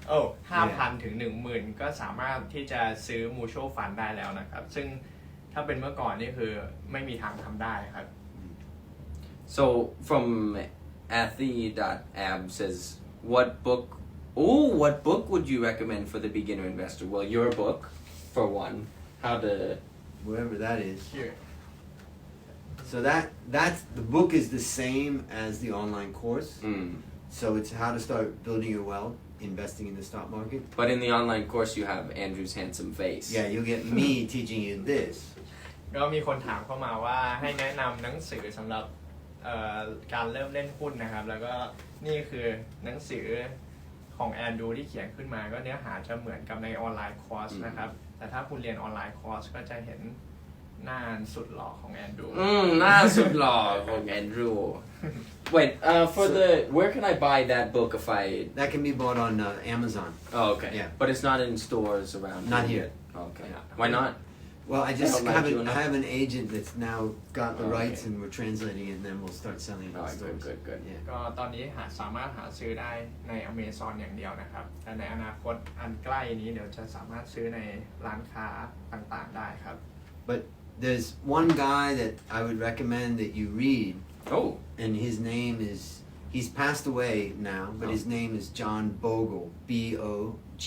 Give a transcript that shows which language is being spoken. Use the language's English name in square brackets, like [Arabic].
[Thai] 5,000 ถึง 10,000 ก็สามารถที่จะซื้อ mutual fund ได้แล้วนะครับซึ่งถ้าเป็นเมื่อก่อนนี่คือไม่มีทางทำได้ครับ [English] So from Athy.ab says what book would you recommend for the beginner investor? Well, your book for one, how to wherever that is. Here. So that's the book is the same as the online course. So it's how to start building your wealth, investing in the stock market. But in the online course you have Andrew's handsome face. Yeah, you'll get me teaching you this. [Thai] ก็มีคนถามเข้ามาว่าให้แนะนำหนังสือสำหรับการเริ่มเล่นหุ้นนะครับแล้วก็นี่คือหนังสือของแอนดรูที่เขียนขึ้นมาก็เนื้อหาจะเหมือนกับในออนไลน์คอร์สนะครับแต่ถ้าคุณเรียนออนไลน์คอร์สก็จะเห็นหน้าสุดหล่อของแอนดรู หน้าสุดหล่อของแอนดรู [English] Wait, where can I buy that book if I... That can be bought on Amazon. Oh, okay. Yeah. But it's not in stores around Not here. Okay. Why not? Well, I have an agent that's now got the rights and we're translating it and then we'll start selling it in stores. Good. Yeah. [Thai] ก็ตอนนี้สามารถหาซื้อได้ใน Amazon อย่างเดียวนะครับแต่ในอนาคตอันใกล้นี้เดี๋ยวจะสามารถซื้อในร้านค้าต่างๆได้ครับ [English] But there's one guy that I would recommend that you read. Oh. And his name is, he's passed away now, but his name is John Bogle, Bogle.